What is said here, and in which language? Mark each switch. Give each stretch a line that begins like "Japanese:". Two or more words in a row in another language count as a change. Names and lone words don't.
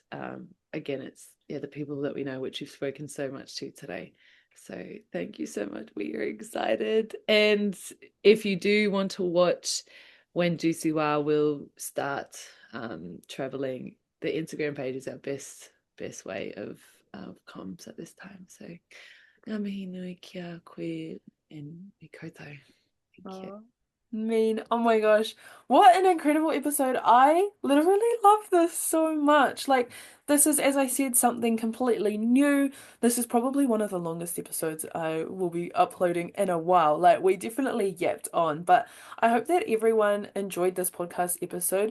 English: Again, it's the people that we know, which you've spoken so much to today. So thank you so much. We are excited. And if you do want to watch when Juicy Waa will start traveling, the Instagram page is our best way of comms at this time.
Māori: So ngā mihi nui kia koe and me koutou.
English: Thank you. Oh, mean. Oh my gosh. What an incredible episode. I literally love this so much. Like, this is, as I said, something completely new. This is probably one of the longest episodes I will be uploading in a while. Like, we definitely yapped on, but I hope that everyone enjoyed this podcast episode.